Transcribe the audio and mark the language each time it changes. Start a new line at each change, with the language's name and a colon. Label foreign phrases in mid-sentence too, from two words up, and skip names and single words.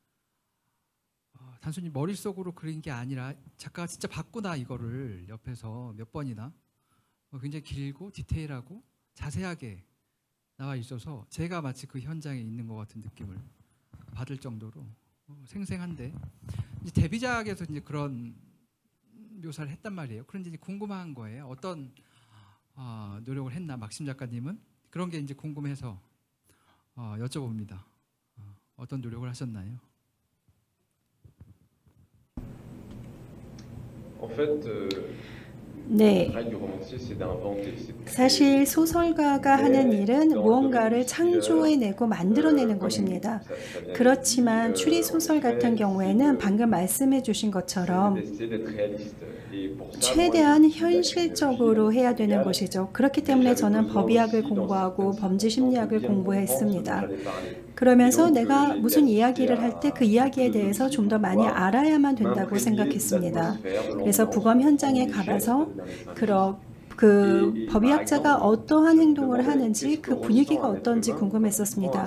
Korean: 단순히 머릿속으로 그린 게 아니라 작가가 진짜 봤구나, 이거를 옆에서 몇 번이나 굉장히 길고 디테일하고 자세하게 나와 있어서 제가 마치 그 현장에 있는 것 같은 느낌을 받을 정도로 생생한데, 이제 데뷔작에서 이제 그런 묘사를 했단 말이에요. 그런데 이제 궁금한 거예요. 어떤 노력을 했나 막심 작가님은. 그런 게 이제 궁금해서 여쭤봅니다. 어떤 노력을 하셨나요?
French: En fait,
Korean: 네.
French: le travail du romancier, c'est d'inventer. c'est de créer.
Korean: 사실 소설가가 하는 일은 무언가를 창조해내고 만들어내는 것입니다.
French: Ça vient d'être
Korean: 그렇지만
French: dit,
Korean: 추리 소설 같은 경우에는 방금 말씀해 주신
French: c'est
Korean: 것처럼
French: d'essayer d'être réaliste. Et pour ça,
Korean: 최대한
French: moi, j'ai étudié la
Korean: 현실적으로
French: criminologie
Korean: 해야 되는
French: légale.
Korean: 것이죠. 그렇기 때문에 저는 법의학을 공부하고 범죄 심리학을 공부했습니다. 그러면서 내가 무슨 이야기를 할 때 그 이야기에 대해서 좀 더 많이 알아야만 된다고 생각했습니다. 그래서 부검 현장에 가봐서 그 법의학자가 어떠한 행동을 하는지 그 분위기가 어떤지 궁금했었습니다.